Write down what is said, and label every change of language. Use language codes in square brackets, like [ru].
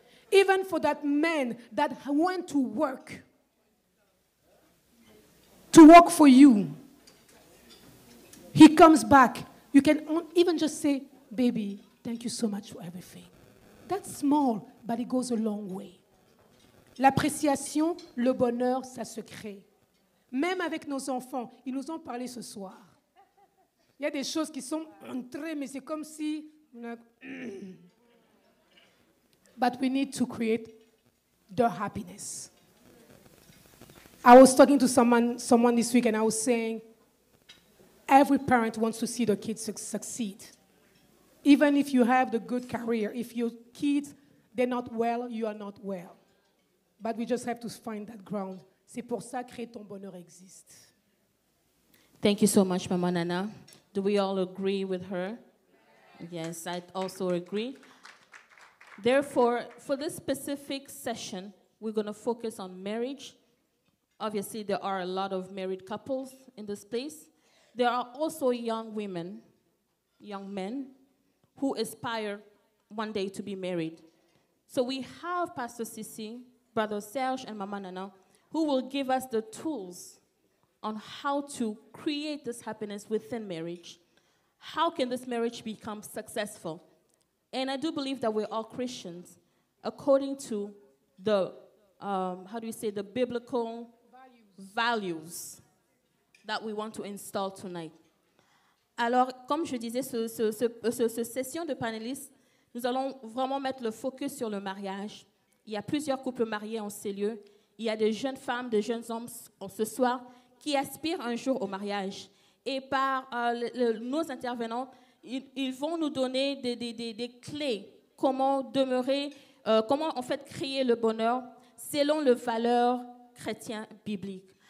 [en] Even for that man that went to work for you, he comes back. You can even just say, baby, thank you so much for everything. That's small, but it goes a long way. [fr] L'appréciation, le bonheur, ça se crée. Même avec nos enfants, ils nous ont parlé ce soir. Il y a des choses qui sont entrées, mais c'est comme si... [en] But we need to create the happiness. I was talking to someone this week, and I was saying, every parent wants to see their kids succeed. Even if you have the good career, if your kids, they're not well, you are not well. But we just have to find that ground. [fr] C'est pour ça que Créer ton bonheur existe. [en] Thank you so much, Mama Nana. Do we all agree with her? Yes, I also agree. Therefore, for this specific session, we're going to focus on marriage. Obviously, there are a lot of married couples in this place. There are also young women, young men, who aspire one day to be married. So we have Pastor Sissi, Brother Serge, and Mama Nana, who will give us the tools on how to create this happiness within marriage. How can this marriage become successful? And I do believe that we're all Christians, according to the, the biblical values that we want to install tonight. [fr] Alors, comme je disais, cette session de panélistes, nous allons vraiment mettre le focus sur le mariage. il y a plusieurs couples mariés en ces lieux. Il y a des jeunes femmes, des jeunes hommes ce soir qui aspirent un jour au mariage. Et par nos intervenants, ils vont nous donner des clés, comment demeurer, comment en fait créer le bonheur selon les valeurs chrétiennes bibliques.